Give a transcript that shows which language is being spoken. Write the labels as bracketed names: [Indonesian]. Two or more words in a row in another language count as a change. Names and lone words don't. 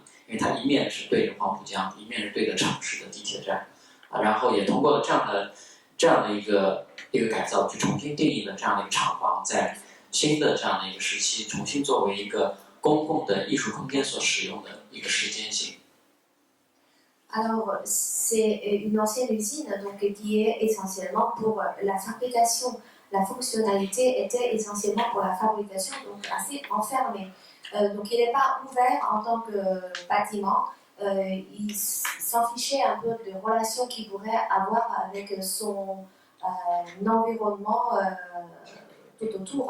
[Chinese] 因为它一面是对着黄浦江，一面是对着城市的地铁站，然后也通过了这样的一个改造，去重新定义了这样的一个厂房在新的这样的一个时期，重新作为一个公共的艺术空间所使用的一个时间性。 [French] Alors, c'est une ancienne usine donc, qui est essentiellement pour la fabrication. La fonctionnalité était essentiellement pour la fabrication, donc assez enfermée. Donc il n'est pas ouvert en tant que bâtiment, il s'en fichait un peu des relations qu'il pourrait avoir avec son environnement tout autour.